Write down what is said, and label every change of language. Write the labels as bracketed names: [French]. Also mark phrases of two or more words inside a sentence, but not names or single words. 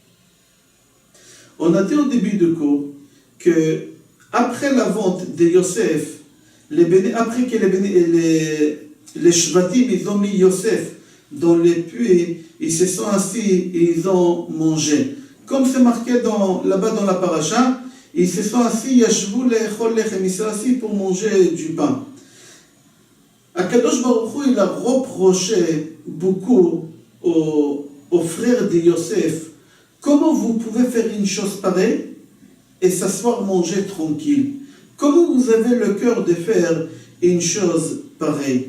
[French] On a dit au début du cours que après la vente de Yosef, après que les Shvatim, ils ont mis Yosef dans les puits, ils se sont assis et ils ont mangé. Comme c'est marqué là-bas dans la paracha, ils se sont assis, [Hebrew] ישבו לאכול לחם, [French] ils se sont assis pour manger du pain. [Hebrew] הקדוש ברוך הוא, [French] il a reproché beaucoup aux frères de Yosef, comment vous pouvez faire une chose pareille et s'asseoir manger tranquille? Comment vous avez le cœur de faire une chose pareille?